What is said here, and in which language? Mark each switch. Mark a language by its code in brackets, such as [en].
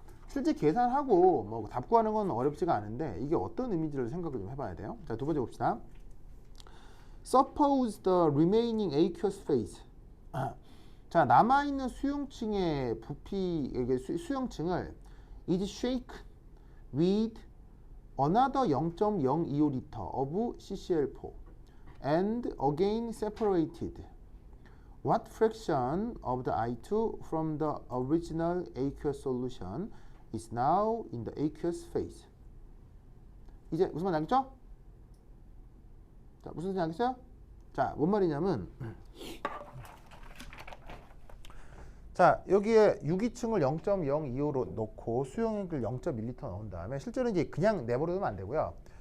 [ko] 실제 계산하고 뭐 답 구하는 건 어렵지가 않은데 이게 어떤 의미인지를 생각을 좀 해봐야 돼요. 자, 두 번째 봅시다. [en] Suppose the remaining aqueous phase. [ko] 자, 남아있는 수용층의 부피, 수용층을 [en] is shaken with another 0.025L of CCl4 and again separated. What fraction of the I2 from the original aqueous solution is now in the aqueous phase? [ko] 이제 무슨 말인지 알겠죠? 자, 무슨 말인지 알겠어요? 자, 뭔 말이냐면 자, 여기에 유기층을 0.025로 놓고 수용액을 0.1L 넣은 다음에 실제로 이제 그냥 내버려두면 안 되고요.